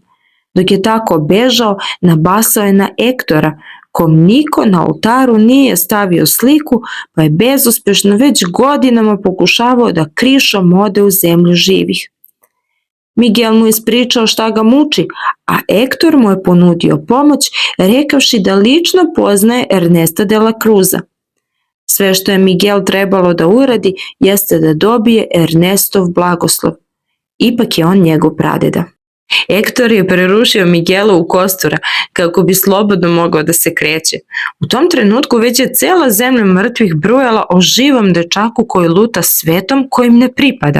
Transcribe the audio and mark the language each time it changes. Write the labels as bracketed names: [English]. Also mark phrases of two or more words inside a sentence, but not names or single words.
[Serbian] Dok je tako bežao, nabasao je na Ektora, kom niko na oltaru nije stavio sliku, pa je bezuspešno već godinama pokušavao da krišom ode u zemlju živih. Miguel mu ispričao šta ga muči, a Ektor mu je ponudio pomoć, rekavši da lično poznaje Ernesta de la Cruza. Sve što je Miguel trebalo da uradi jeste da dobije Ernestov blagoslov. Ipak je on njegov pradeda. Ektor je prerušio Miguelovu kostura kako bi slobodno mogao da se kreće. U tom trenutku već je cela zemlja mrtvih brujala o živom dečaku koji luta svetom kojim ne pripada.